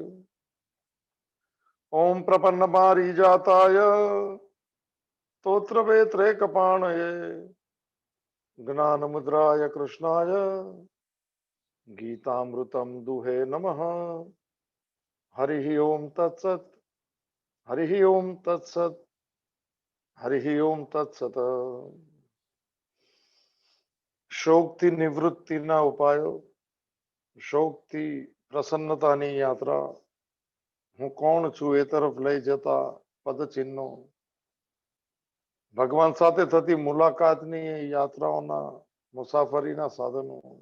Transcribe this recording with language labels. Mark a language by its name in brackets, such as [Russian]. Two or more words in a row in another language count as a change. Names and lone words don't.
[Sanskrit] ओम प्रपन्न पारिजाताय स्तोत्रवेत्रैकपाणये ज्ञानमुद्राय कृष्णाय गीतामृतं दुहे नमः। हरिः ओम तत्सत् हरिः ओम तत्सत् हरिः ओम तत्सत्। [Gujarati] शोकથી નિવૃત્તિના ઉપાયો શોકથી પ્રસન્નતાની યાત્રા હું કોણ છું એ તરફ લઈ જતા પદચિહ્નો ભગવાન સાથે થતી મુલાકાતની યાત્રાઓના મુસાફરીના સાધનો